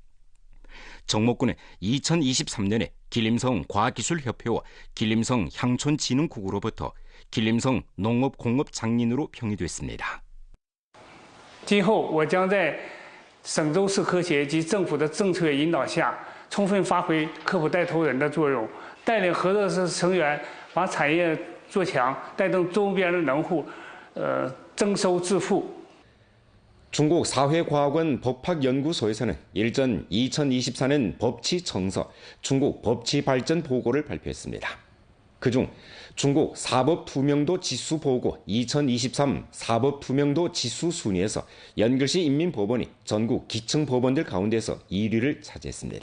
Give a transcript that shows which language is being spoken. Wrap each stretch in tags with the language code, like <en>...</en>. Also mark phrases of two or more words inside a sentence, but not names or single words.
<ko>정목군은 2023년에 길림성 과학기술협회와 길림성 향촌진흥국으로부터 길림성 농업공업 장린으로 평이 됐습니다.</ko> <zh>今后我将在省州市科协及政府的政策引导下，充分发挥科普带头人的作用，带领合作社成员把产业做强，带动周边的农户增收致富。</zh> <ko>중국 사회과학원 법학연구소에서는 일전 2024년 법치청서 중국 법치발전 보고를 발표했습니다. 그중 중국 사법투명도 지수 보고 2023 사법투명도 지수 순위에서 연결시 인민법원이 전국 기층법원들 가운데서 1위를 차지했습니다.</ko>